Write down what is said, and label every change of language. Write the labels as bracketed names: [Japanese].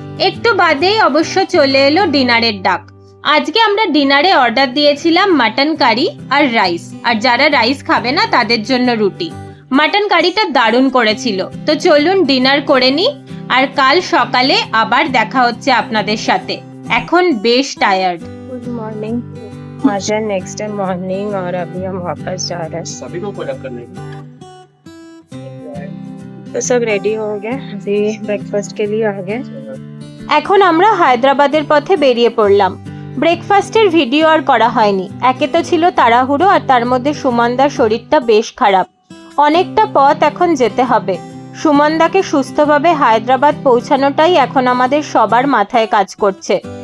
[Bangla] একটু বাদেই অবশ্য চলে এলো ডিনারের ডাক। আজকে আমরা ডিনারে অর্ডার দিয়েছিলাম মাটন কারি আর রাইস, আর যারা রাইস খাবে না তাদের জন্য রুটি। মাটন কারিটা দারুণ করেছিল। তো চলুন ডিনার করে নিই, আর কাল সকালে আবার দেখা হচ্ছে আপনাদের সাথে। এখন বেশ টায়ার্ড। [Hindi] गुड मॉर्निंग, आज नेक्स्ट डे मॉर्निंग और अभी हम वापस जा रहे हैं। सभी को कोलैब करने तो सब रेडी हो गए, अभी ब्रेकफास्ट के लिए आ गए। [Bangla] এখন আমরা হায়দ্রাবাদের পথে বেরিয়ে পড়লাম। ব্রেকফাস্টের ভিডিও আর করা হয়নি, একে তো ছিল তাড়াহুড়ো, আর তার মধ্যে সুমনদার শরীরটা বেশ খারাপ। অনেকটা পথ এখন যেতে হবে। সুমনদাকে সুস্থভাবে হায়দ্রাবাদ পৌঁছানোটাই এখন আমাদের সবার মাথায় কাজ করছে।